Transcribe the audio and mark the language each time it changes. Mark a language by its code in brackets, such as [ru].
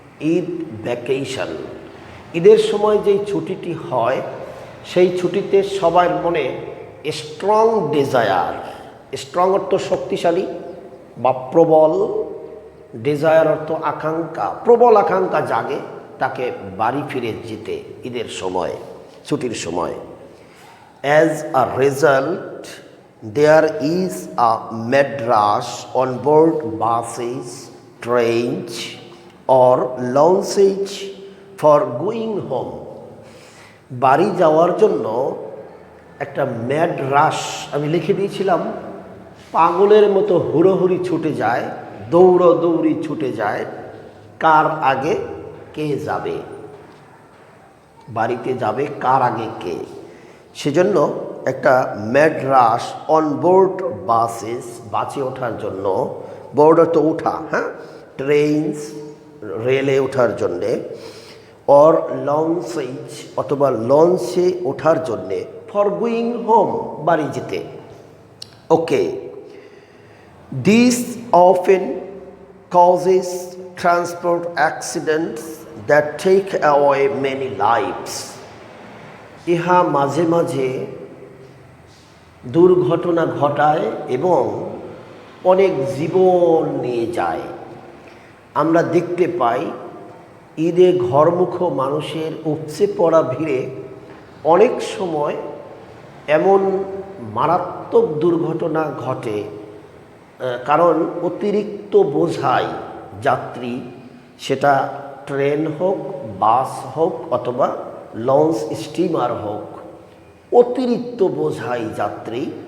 [en] Eid vacation, [bn] ঈদের সময় যেই ছুটিটি হয়, সেই ছুটিতে সবার মনে স্ট্রং ডিজায়ার, স্ট্রং অর্থ শক্তিশালী বা প্রবল, ডিজায়ার অর্থ আকাঙ্ক্ষা, প্রবল আকাঙ্ক্ষা জাগে তাকে বাড়ি ফিরে যেতে ঈদের সময়, ছুটির সময়। [en] As a result there is a mad rush on board buses, trains or launches for going home. [bn] বাড়ি যাওয়ার জন্য একটা ম্যাড রাশ, আমি লিখে দিয়েছিলাম, পাগলের মতো হুড়োহুড়ি ছুটে যায়, দৌড়ি ছুটে যায়, কার আগে কে যাবে। বাড়িতে যাবে কার আগে কে। সেজন্য একটা [en] mad rush on board buses, [bn] বাসে ওঠার জন্য, বোর্ড তো ওঠা, হ্যাঁ, ট্রেনস রেলে ওঠার জন্যে, অর লঞ্চেজ অথবা লঞ্চে ওঠার জন্যে, [en] for going home [bn] বাড়ি যেতে। [en] Okay, this often causes transport accidents that take away many lives. [bn] ইহা মাঝে মাঝে দুর্ঘটনা ঘটায় এবং অনেক জীবন নিয়ে যায়। আমরা দেখতে পাই ঈদে ঘরমুখ মানুষের উপচে পড়া ভিড়ে অনেক সময় এমন মারাত্মক দুর্ঘটনা ঘটে, কারণ অতিরিক্ত বোঝাই যাত্রী, সেটা ট্রেন হোক, বাস হোক অথবা লঞ্চ স্টিমার হোক, অতিরিক্ত বোঝাই যাত্রী।